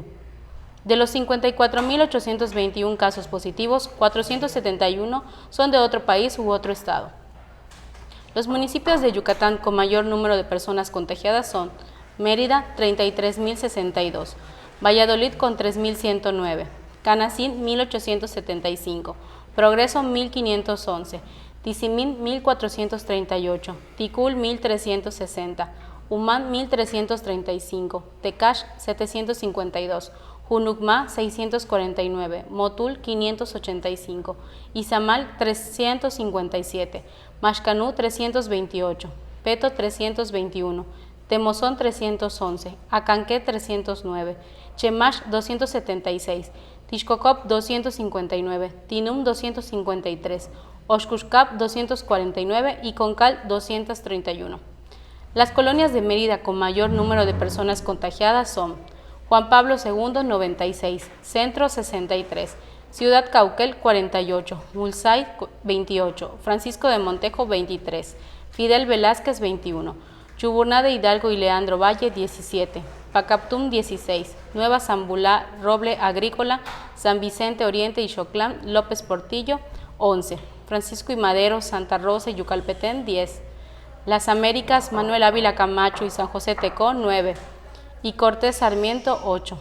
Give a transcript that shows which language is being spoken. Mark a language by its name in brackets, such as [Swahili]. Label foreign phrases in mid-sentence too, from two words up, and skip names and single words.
[Spanish] De los 54.821 casos positivos, 471 son de otro país u otro estado. Los municipios de Yucatán con mayor número de personas contagiadas son Mérida, 33.062, Valladolid con 3.109, Canacín, 1.875, Progreso, 1.511, Tizimín, 1.438, Ticul, 1.360, Umán, 1.335, Tecash, 752, Junucmá, 649, Motul, 585, Izamal, 357, Maxcanú, 328, Peto, 321, Temozón, 311, Acanqué, 309, Chemash, 276, Tixcocop, 259, Tinum, 253, Oxcuscap, 249 y Concal, 231. Las colonias de Mérida con mayor número de personas contagiadas son Juan Pablo II, 96, Centro, 63, Ciudad Cauquel, 48, Mulsay, 28, Francisco de Montejo, 23, Fidel Velázquez, 21, Chuburná de Hidalgo y Leandro Valle, 17, Pacaptum, 16, Nueva Zambulá, Roble Agrícola, San Vicente Oriente y Xoclán, López Portillo, 11, Francisco y Madero, Santa Rosa y Yucalpetén, 10, Las Américas, Manuel Ávila Camacho y San José Tecó, 9, y Cortés Sarmiento, 8.